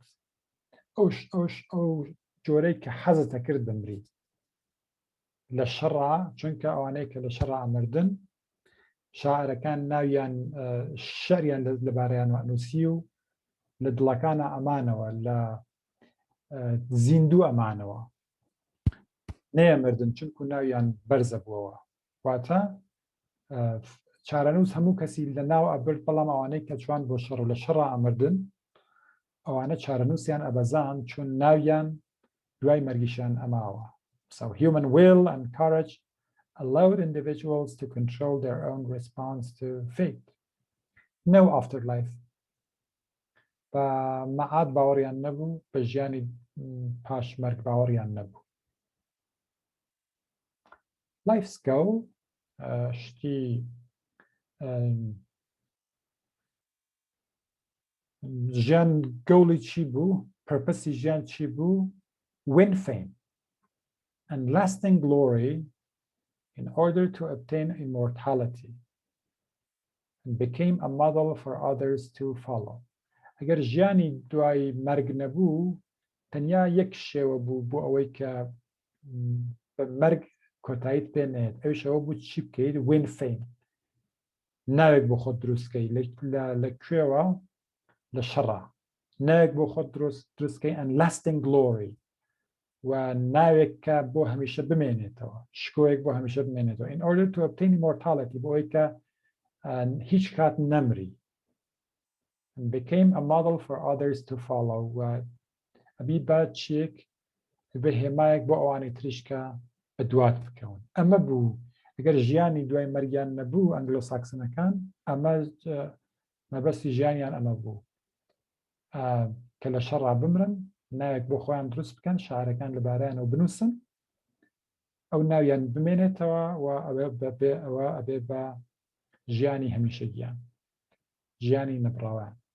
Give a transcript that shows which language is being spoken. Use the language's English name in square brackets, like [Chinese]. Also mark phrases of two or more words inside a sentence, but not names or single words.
[Central Kurdish] ئەو جۆرەی کە حەزتە کرد بمریت لە شەڕە، چونکە ئەوانەیە کە لە شەڕە ئەمردن، شاعرەکان ناویان شەریان لەبارەیان نووسی و لە دڵەکانە ئەمانەوە، لە زیندوو ئەمانەوە نەیەمردن، چونکو ناویان بەرزە بووەوە. واتە چارەنووس هەموو کەسی لە ناو ئەبرد، بەڵام ئەوانەی کە چوان بۆ شەڕ و لە شەڕە ئەمردن، ئەوانە چارەنووسیان ئەبەزان چون ناویان دوای مەرگیشیان ئەماوە. [English] So human will and courage allowed individuals to control their own response to fate. No afterlife. [Central Kurdish] بە مەعاد باوەڕیان نەبوو، بە ژیانی پاشمەرگ باوەڕیان نەبوو. [English] Life's goal [Central Kurdish] شتی ژیان گەوڵی چی بوو پرپەسی ژیان چی بوو [English] win fame and lasting glory in order to obtain immortality and became a model for others to follow. [Central Kurdish] ئەگەر ژیانی دوای مەرگ نەبوو تەنیا یەک شێوە بوو بۆ ئەوەی کە بە مەرگ کۆتاییت پێنێت ئەوشەوە بوو چی بکەیت [English] win fame [Central Kurdish] ناوێک بۆ خۆت دروستکەی لەکوێوە لە شەڕە ناوێک بۆ خۆت دروستکەی [English] and lasting glory [Central Kurdish] و ناوێک کە بۆ هەمیشە بمێنێتەوە شکۆیەک بۆ هەمیشە بمێنێتەوە [English] in order to obtain immortality [Central Kurdish] بۆ ئەوەی کە هیچ کات نەمری [English] and became a model for others to follow [Central Kurdish] و ئەبی بە چیەک بە هێمایەک بۆ ئەوانی تریشکە بە دوات بکەون ئەمە بوو ئەگەر ژیانی دوای مەریان نەبوو ئەنگلۆ ساکسنەکان ئەمە مەبەستی ژیانیان ئەمە بوو کە لە شەڕا بمرن ناوێک بۆ خۆیان دروست بکەن شارەکان لەبارەیانەوە بنووسن ئەو ناویان بمێنێتەوە و ئەوە ئەبێ بە ژیانی هەمیشەگیان ژیانی نەبڕاوان